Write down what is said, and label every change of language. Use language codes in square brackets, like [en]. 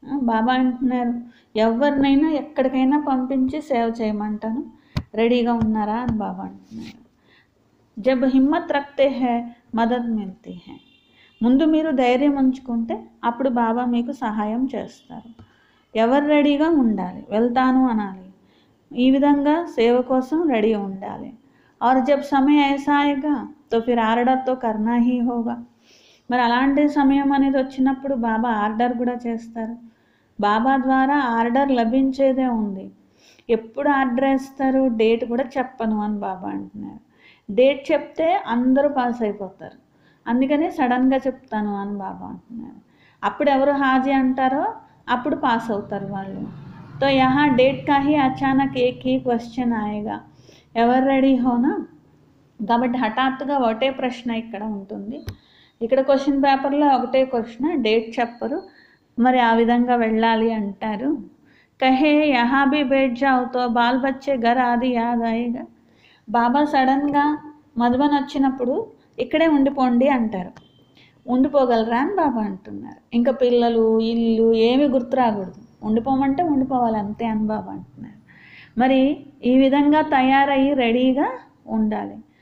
[te] బాబా అంటున్నారు, ఎవరినైనా ఎక్కడికైనా పంపించి సేవ చేయమంటాను, రెడీగా ఉన్నారా అని బాబా అంటున్నారు. [hi] జబ్ హిమ్మత్ రఖతే హై మదద్ మిల్తీ హై. [te] ముందు మీరు ధైర్యం ఉంచుకుంటే అప్పుడు బాబా మీకు సహాయం చేస్తారు. ఎవరు రెడీగా ఉండాలి, వెళ్తాను అనాలి, ఈ విధంగా సేవ కోసం రెడీ ఉండాలి. [hi] और जब समय ऐसा आएगा तो फिर आर्डर तो करना ही होगा. [te] మరి అలాంటి సమయం అనేది వచ్చినప్పుడు బాబా ఆర్డర్ కూడా చేస్తారు. బాబా ద్వారా ఆర్డర్ లభించేదే ఉంది. ఎప్పుడు ఆర్డర్ వేస్తారు, డేట్ కూడా చెప్పను అని బాబా అంటున్నారు. డేట్ చెప్తే అందరూ పాస్ అయిపోతారు, అందుకని సడన్గా చెప్తాను అని బాబా అంటున్నారు. అప్పుడు ఎవరు హాజీ అంటారో అప్పుడు పాస్ అవుతారు వాళ్ళు. [hi] తో యహా డేట్ కా హీ అచానక్ ఏక్ హీ క్వశ్చన్ ఆయేగా, ఎవరు రెడీ హోనా. [te] కాబట్టి హఠాత్తుగా ఒకటే ప్రశ్న ఇక్కడ ఉంటుంది. ఇక్కడ క్వశ్చన్ పేపర్లో ఒకటే క్వశ్చన్, డేట్ చెప్పరు, మరి ఆ విధంగా వెళ్ళాలి అంటారు. [hi] कहे यहाँ भी बैठ जाओ तो బాల్ బచ్చే घर ఆది యాద్ ఆయేగా. [te] బాబా సడన్గా మధుబన్ వచ్చినప్పుడు ఇక్కడే ఉండిపోండి అంటారు. ఉండిపోగలరా అని బాబా అంటున్నారు. ఇంకా పిల్లలు ఇల్లు ఏమి గుర్తు రాకూడదు, ఉండిపోమంటే ఉండిపోవాలి అంతే అని బాబా అంటున్నారు. మరి ఈ విధంగా తయారయ్యి రెడీగా ఉండాలి.